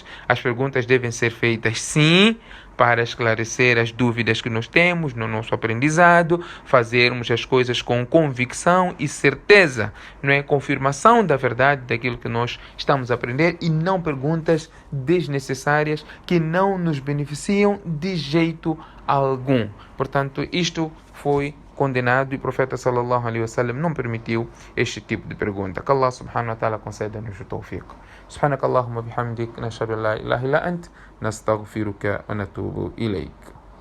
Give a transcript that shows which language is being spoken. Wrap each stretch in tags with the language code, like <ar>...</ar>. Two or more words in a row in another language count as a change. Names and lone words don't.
<pt>As perguntas devem ser feitas sim para esclarecer as dúvidas que nós temos no nosso aprendizado, fazermos as coisas com convicção e certeza, não é? Confirmação da verdade daquilo que nós estamos a aprender, e não perguntas desnecessárias que não nos beneficiam de jeito algum. Portanto, isto foi condenado e o profeta</pt> <ar>صلى الله عليه وسلم</ar> <pt>não permitiu este tipo de pergunta. Que Allah</pt> <ar>سبحانه وتعالى</ar> <pt>conceda-nos o tawfiq.</pt> <ar>سبحانك اللهم بحمدك، نشهد أن لا إله إلا أنت، نستغفرك ونتوب إليك.</ar>